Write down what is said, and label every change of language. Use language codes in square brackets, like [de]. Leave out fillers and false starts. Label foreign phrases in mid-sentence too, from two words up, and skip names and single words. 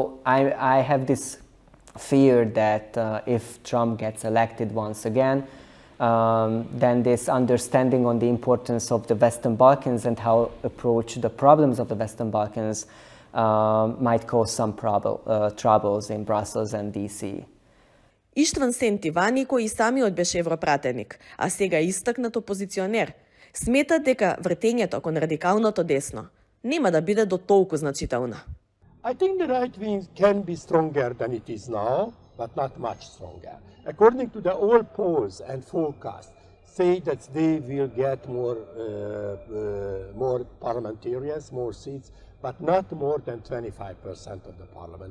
[en] So I have this fear that if Trump gets elected once again, then this understanding on the importance of the Western Balkans and how approach the problems of the Western Balkans might cause some troubles in Brussels and DC. [mk] Иштван Сентивани, кој и самиот беше европратеник, а сега истакнат опозиционер, смета дека вртењето кон радикалното десно нема да биде до толку значително. [en] I think the right wing can be stronger than it is now, but not much stronger. According to the all polls and forecasts, say that they will get more parliamentarians, more seats, but not more than 25% of the parliament.